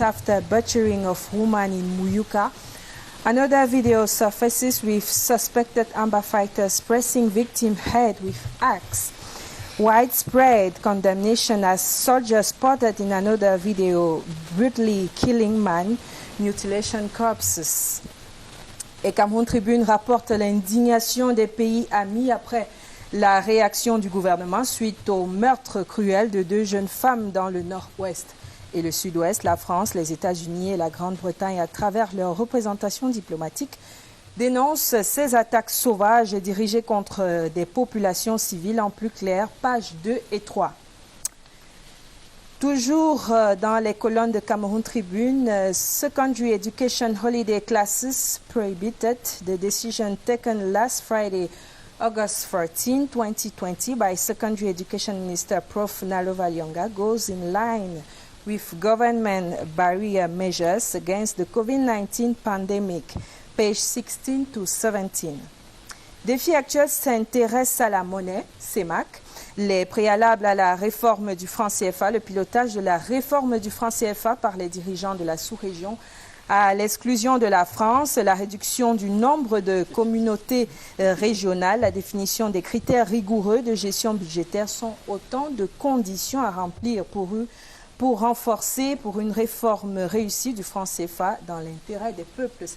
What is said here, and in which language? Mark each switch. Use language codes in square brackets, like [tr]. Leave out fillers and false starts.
[en] After butchering of woman in Muyuka, another video surfaces with suspected Amba fighters pressing victim head with axe. Widespread condemnation as soldiers spotted in another video brutally killing man, mutilation corpses. [fr] Et Cameroun Tribune rapporte l'indignation des pays amis après la réaction du gouvernement suite au meurtre cruel de 2 jeunes femmes dans le nord-ouest et le sud-ouest. La France, les États-Unis et la Grande-Bretagne, à travers leurs représentations diplomatiques, dénoncent ces attaques sauvages dirigées contre des populations civiles. En plus clair, pages 2 et 3. Toujours dans les colonnes de Cameroun Tribune, [en] Secondary Education Holiday Classes Prohibited, the decision taken last Friday, August 14, 2020 by Secondary Education Minister Prof. Nalova Lyonga goes in line with government barrier measures against the COVID-19 pandemic, page 16 to 17. [fr] Défi actuel s'intéresse à la monnaie, CEMAC, les préalables à la réforme du franc CFA, le pilotage de la réforme du franc CFA par les dirigeants de la sous-région, à l'exclusion de la France, la réduction du nombre de communautés régionales, la définition des critères rigoureux de gestion budgétaire sont autant de conditions à remplir pour renforcer pour une réforme réussie du franc CFA dans l'intérêt des peuples.